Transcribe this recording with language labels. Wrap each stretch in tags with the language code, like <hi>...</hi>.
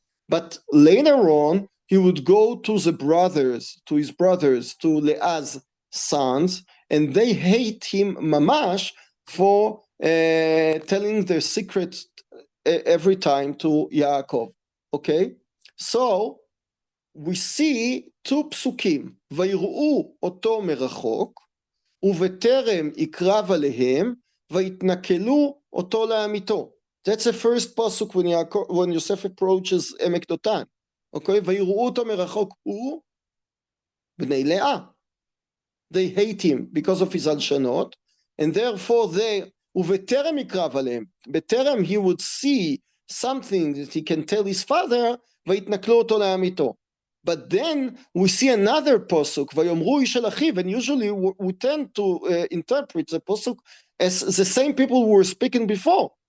<en>But later on, he would go to his brothers, to Leah's sons, and they hate him mamash for telling their secret every time to Yaakov. Okay? So, we see 2 psukim.</en> <he>ויראו אותו מרחוק, ובטרם יקרב עליהם, ויתנכלו אותו לעמיתו.</he> <en>That's the first pasuk when Yosef approaches Emek Dotan.</en> <he>Okay, ויראו אותו מרחוק הוא בני לאה.</he> <en>They hate him because of his alshanot, and therefore</en> <he>ובטרם יקרב עליהם,</he> <en>בטרם he would see something that he can tell his father,</en> <he>ויתנכלו אותו לעמיתו.</he> <en>But then we see another pasuk,</en> <he>ויאמרו איש אל אחיו,</he> <en>and usually we tend to interpret the pasuk as the same people who were speaking before.</en>